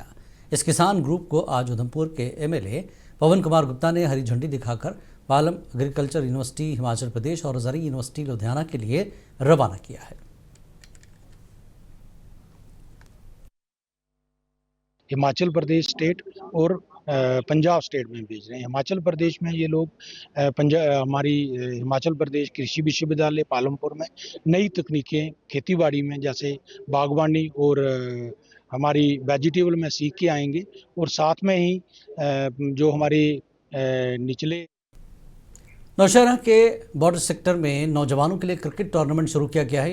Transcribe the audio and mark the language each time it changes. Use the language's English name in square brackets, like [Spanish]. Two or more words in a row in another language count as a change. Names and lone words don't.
[Urdu] اس کسان گروپ کو آج ادھمپور کے MLA پون کمار گپتا نے ہری جھنڈی دکھا کر پالم ایگریکلچر یونیورسٹی ہماچل پردیش اور زرعی یونیورسٹی لدھیانہ کے لیے روانہ کیا ہے۔ ہماچل پردیش اسٹیٹ اور پنجاب اسٹیٹ میں بھیج رہے ہیں۔ ہماچل پردیش میں یہ لوگ ہماری ہماچل پردیش کرشی وشو ودیالیہ پالمپور میں نئی تکنیکیں کھیتی باڑی میں جیسے باغبانی اور ہماری ویجیٹیبل میں سیکھ کے آئیں گے، اور ساتھ میں ہی جو ہمارے نچلے نوشہرہ کے بارڈر سیکٹر میں نوجوانوں کے لیے کرکٹ ٹورنامنٹ شروع کیا گیا ہے۔